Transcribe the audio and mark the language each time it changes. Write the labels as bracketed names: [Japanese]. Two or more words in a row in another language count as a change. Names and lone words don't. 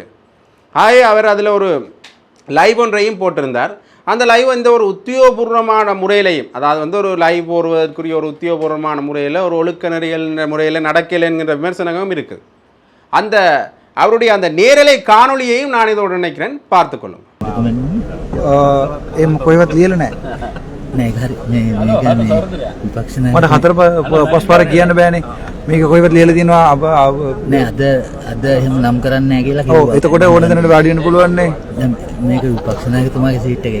[Tamil] ஆகவே அவர் அதில் ஒரு லைவ் ஒன்றையும் போட்டிருந்தார். அந்த லைவ் வந்து ஒரு உத்தியோகபூர்வமான முறையிலையும், அதாவது வந்து ஒரு லைவ் போடுவதற்குரிய ஒரு உத்தியோகபூர்வமான முறையில் ஒரு ஒழுக்க நெறியல் முறையில் நடக்கலை என்கின்ற விமர்சனமும் இருக்குது. அந்த அவருடைய அந்த நேரலை காணொலியையும் நான் இதோடு நினைக்கிறேன், பார்த்துக்கொள்ளும். [Sinhala] මට හතර පස් පාර කියන්න බෑනේ මේක කොහෙවත් ලියලා තියෙනවා නෑ අද එහෙම නම් කරන්නේ නැහැ කියලා කිව්වා. ඔව් එතකොට ඕන දෙනට වාඩි වෙන්න පුළුවන් නේ. දැන් මේක විපක්ෂ නායකතුමාගේ සීට් එකේ.